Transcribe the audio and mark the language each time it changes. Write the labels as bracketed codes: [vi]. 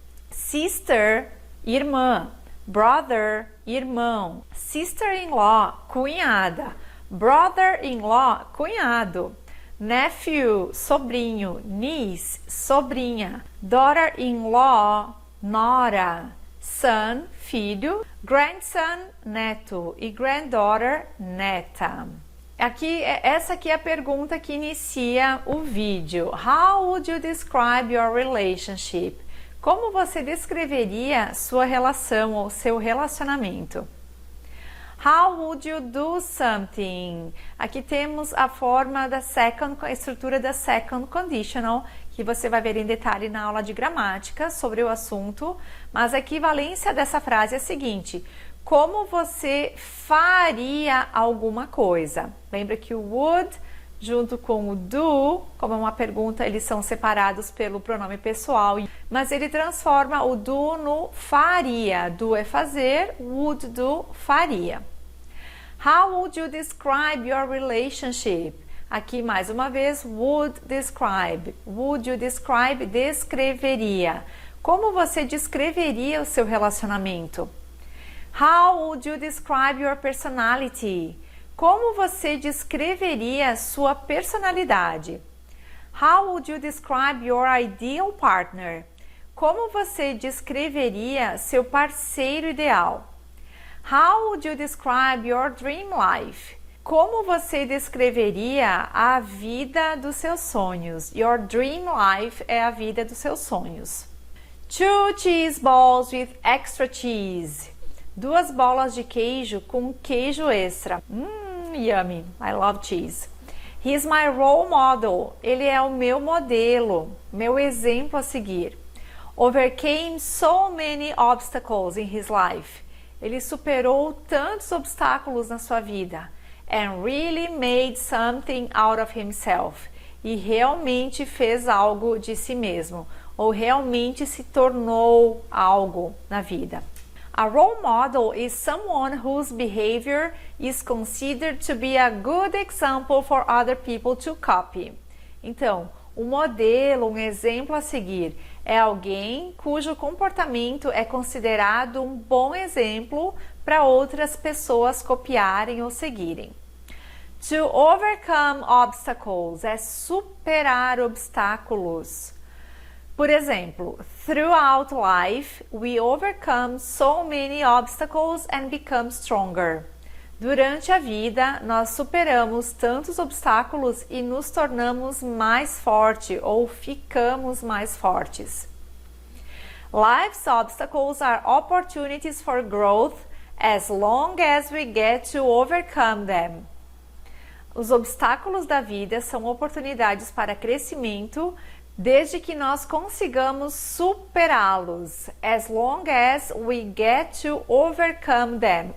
[pt] sister, irmã, brother, irmão, sister-in-law, cunhada, brother-in-law, cunhado, nephew, sobrinho, niece, sobrinha, daughter-in-law, nora, son, filho, grandson, neto e granddaughter, neta. Essa aqui é a pergunta que inicia o vídeo. [en] How would you describe your relationship? [pt] Como você descreveria sua relação ou seu relacionamento? [en] How would you do something? [pt] Aqui temos a forma da a estrutura da second conditional, que você vai ver em detalhe na aula de gramática sobre o assunto, mas a equivalência dessa frase é a seguinte: como você faria alguma coisa? Lembra que o would junto com o do, como é uma pergunta, eles são separados pelo pronome pessoal, mas ele transforma o do no faria. Do é fazer, would do faria. [en] How would you describe your relationship? Aqui mais uma vez, would describe. Would you describe? [pt] Descreveria. Como você descreveria o seu relacionamento? [en] How would you describe your personality? [pt] Como você descreveria sua personalidade? [en] How would you describe your ideal partner? [pt] Como você descreveria seu parceiro ideal? [en] How would you describe your dream life? [pt] Como você descreveria a vida dos seus sonhos? Your dream life é a vida dos seus sonhos. [en] 2 cheese balls with extra cheese. [pt] 2 bolas de queijo com queijo extra. Yummy. I love cheese. [en] He's my role model. [pt] Ele é o meu modelo, meu exemplo a seguir. [en] Overcame so many obstacles in his life. [pt] Ele superou tantos obstáculos na sua vida. [en] And really made something out of himself. [pt] E realmente fez algo de si mesmo. Ou realmente se tornou algo na vida. [en] A role model is someone whose behavior is considered to be a good example for other people to copy. [pt] Então, um modelo, um exemplo a seguir, é alguém cujo comportamento é considerado um bom exemplo para outras pessoas copiarem ou seguirem. To overcome obstacles é superar obstáculos. [en] Por exemplo, throughout life, we overcome so many obstacles and become stronger. [pt] Durante a vida, nós superamos tantos obstáculos e nos tornamos mais fortes ou ficamos mais fortes. [en] Life's obstacles are opportunities for growth as long as we get to overcome them. [pt] Os obstáculos da vida são oportunidades para crescimento desde que nós consigamos superá-los. [en] As long as we get to overcome them.